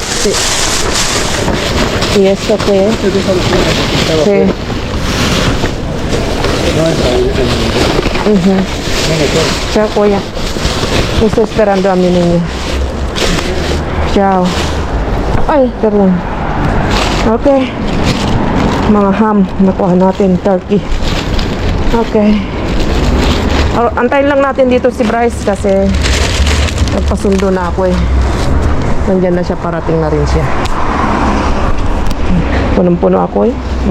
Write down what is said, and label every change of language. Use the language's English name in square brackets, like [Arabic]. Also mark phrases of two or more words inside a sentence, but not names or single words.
[Spanish] Sí. ¿Y esto qué es? Esto es algo que estaba Sí. afuera. No está en Ujú. Venga, todo. [Filipino] Chao, kuya. [Spanish] Estoy esperando a mi niño. Chao. Ay, perdón. [Filipino] Okay. Mga ham. Nakuha natin. Turkey. Okay. Antayin lang natin dito si Bryce kasi nagpasundo na ako eh. Nandyan na siya. Parating na rin siya. Punong-puno ako eh.